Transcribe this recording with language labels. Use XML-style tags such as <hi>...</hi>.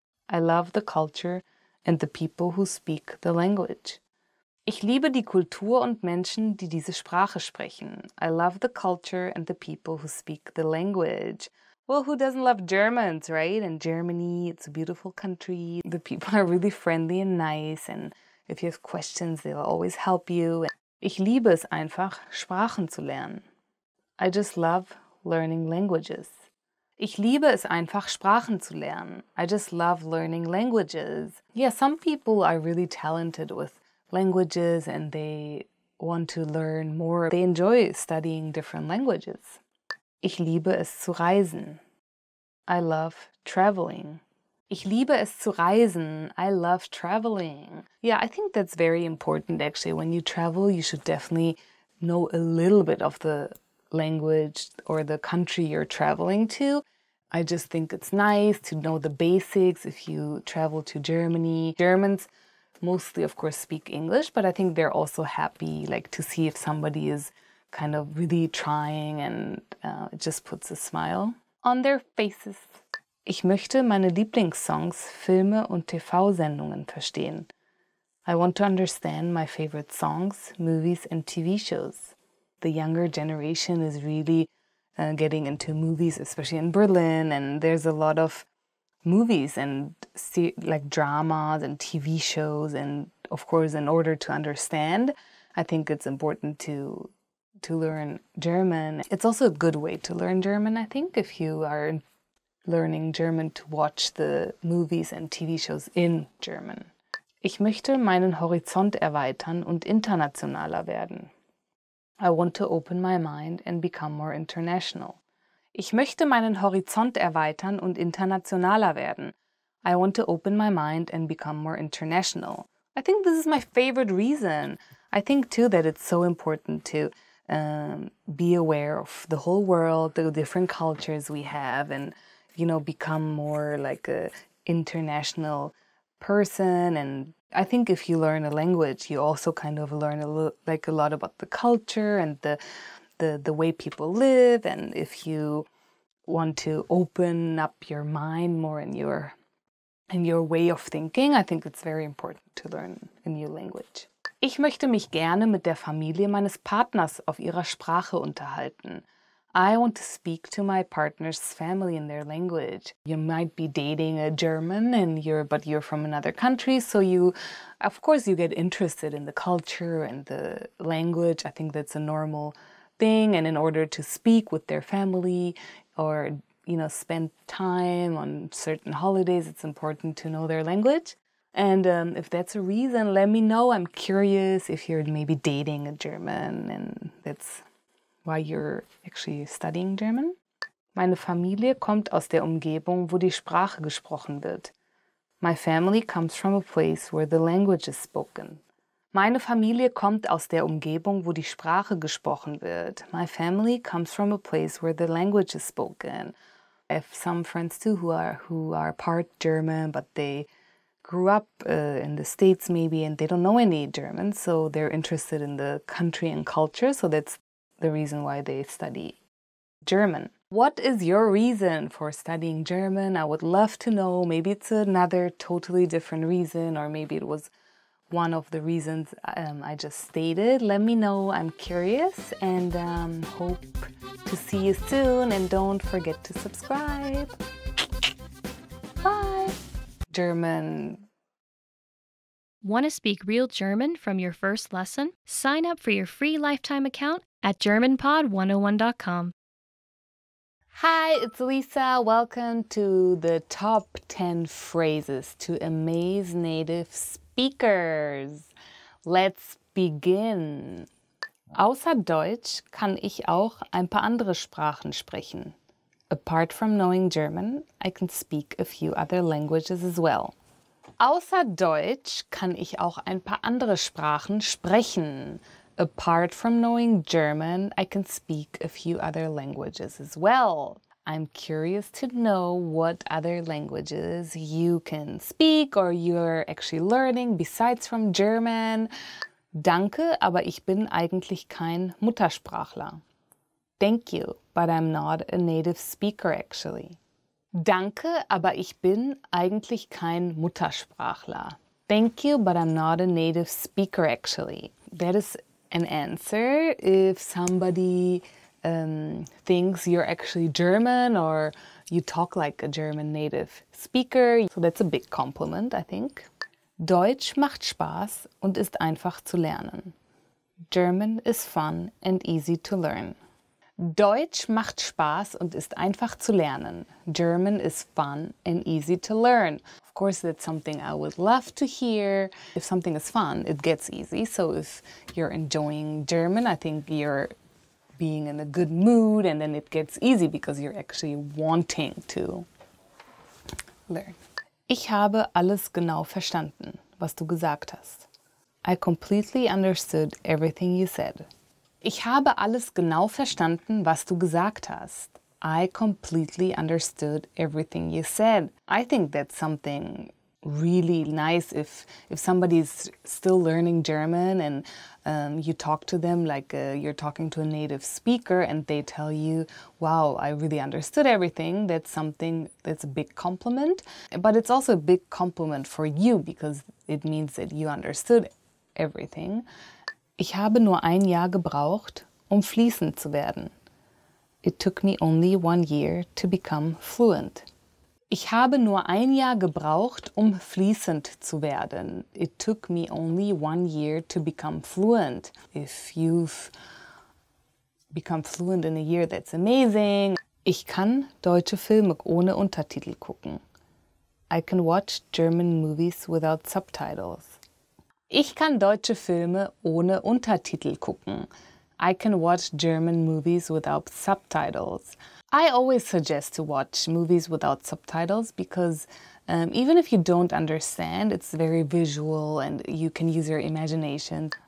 <en>I love the culture and the people who speak the language.</en> <de>Ich liebe die Kultur und Menschen, die diese Sprache sprechen.</de> <en>I love the culture and the people who speak the language. Well, who doesn't love Germans, right? And Germany, it's a beautiful country. The people are really friendly and nice. And if you have questions, they'll always help you.</en> <de>Ich liebe es einfach, Sprachen zu lernen.</de> <en>I just love learning languages.</en> <de>Ich liebe es einfach, Sprachen zu lernen.</de> <en>I just love learning languages. Yeah, some people are really talented with languages and they want to learn more. They enjoy studying different languages.</en> <de>Ich liebe es zu reisen.</de> <en>I love traveling.</en> <de>Ich liebe es zu reisen.</de> <en>I love traveling. Yeah, I think that's very important actually. When you travel, you should definitely know a little bit of the language or the country you're traveling to. I just think it's nice to know the basics if you travel to Germany. Germans mostly, of course, speak English, but I think they're also happy like to see if somebody is kind of really trying, and it just puts a smile on their faces.</en> <de>Ich möchte meine Lieblingssongs, Filme und TV-Sendungen verstehen.</de> <en>I want to understand my favorite songs, movies and TV shows. The younger generation is really getting into movies, especially in Berlin, and there's a lot of movies and like dramas and TV shows, and of course, in order to understand, I think it's important to learn German. It's also a good way to learn German, I think, if you are learning German, to watch the movies and TV shows in German.</en> <de>Ich möchte meinen Horizont erweitern und internationaler werden.</de> <en>I want to open my mind and become more international.</en> <de>Ich möchte meinen Horizont erweitern und internationaler werden.</de> <en>I want to open my mind and become more international. I think this is my favorite reason. I think too that it's so important to be aware of the whole world, the different cultures we have, and, you know, become more like a international person. And I think if you learn a language, you also kind of learn a lot about the culture and the way people live. And if you want to open up your mind more in your way of thinking, I think it's very important to learn a new language.</en> <de>Ich möchte mich gerne mit der Familie meines Partners auf ihrer Sprache unterhalten.</de> <en>I want to speak to my partner's family in their language. You might be dating a German but you're from another country, so of course you get interested in the culture and the language. I think that's a normal thing, and in order to speak with their family or, you know, spend time on certain holidays, it's important to know their language. And if that's a reason, let me know. I'm curious if you're maybe dating a German and that's why you're actually studying German.</en> <de>Meine Familie kommt aus der Umgebung, wo die Sprache gesprochen wird.</de> <en>My family comes from a place where the language is spoken.</en> <de>Meine Familie kommt aus der Umgebung, wo die Sprache gesprochen wird.</de> <en>My family comes from a place where the language is spoken. I have some friends too who are part German, but they grew up in the States maybe, and they don't know any German, so they're interested in the country and culture, so that's the reason why they study German. What is your reason for studying German? I would love to know. Maybe it's another totally different reason, or maybe it was one of the reasons I just stated. Let me know. I'm curious, and hope to see you soon. And don't forget to subscribe. Bye. German. Want to speak real German from your first lesson? Sign up for your free lifetime account at GermanPod101.com. Hi, it's Lisa. Welcome to the top 10 phrases to amaze native speakers. Let's begin.</en> <de>Außer Deutsch kann ich auch ein paar andere Sprachen sprechen.</de> <en>Apart from knowing German, I can speak a few other languages as well.</en> <de>Außer Deutsch kann ich auch ein paar andere Sprachen sprechen.</de> <en>Apart from knowing German, I can speak a few other languages as well. I'm curious to know what other languages you can speak or you're actually learning besides from German.</en> <de>Danke, aber ich bin eigentlich kein Muttersprachler.</de> <en>Thank you, but I'm not a native speaker actually.</en> <de>Danke, aber ich bin eigentlich kein Muttersprachler.</de> <en>Thank you, but I'm not a native speaker actually. That is an answer if somebody thinks you're actually German or you talk like a German native speaker. So that's a big compliment, I think.</en> <de>Deutsch macht Spaß und ist einfach zu lernen.</de> <en>German is fun and easy to learn.</en> <de>Deutsch macht Spaß und ist einfach zu lernen.</de> <en>German is fun and easy to learn. Of course, that's something I would love to hear. If something is fun, it gets easy. So if you're enjoying German, I think you're being in a good mood, and then it gets easy because you're actually wanting to learn.</en> <de>Ich habe alles genau verstanden, was du gesagt hast.</de> <en>I completely understood everything you said.</en> <de>Ich habe alles genau verstanden, was du gesagt hast.</de> <en>I completely understood everything you said. I think that's something really nice if somebody's still learning German and you talk to them like you're talking to a native speaker and they tell you, wow, I really understood everything. That's something that's a big compliment. But it's also a big compliment for you because it means that you understood everything.</en> <de>Ich habe nur ein Jahr gebraucht, fließend zu werden.</de> <en>It took me only 1 year to become fluent.</en> <de>Ich habe nur ein Jahr gebraucht, fließend zu werden.</de> <en>It took me only 1 year to become fluent. If you've become fluent in a year, that's amazing.</en> <de>Ich kann deutsche Filme ohne Untertitel gucken.</de> <en>I can watch German movies without subtitles.</en> <de>Ich kann deutsche Filme ohne Untertitel gucken.</de> <en>I can watch German movies without subtitles. I always suggest to watch movies without subtitles because even if you don't understand, it's very visual and you can use your imagination.</en>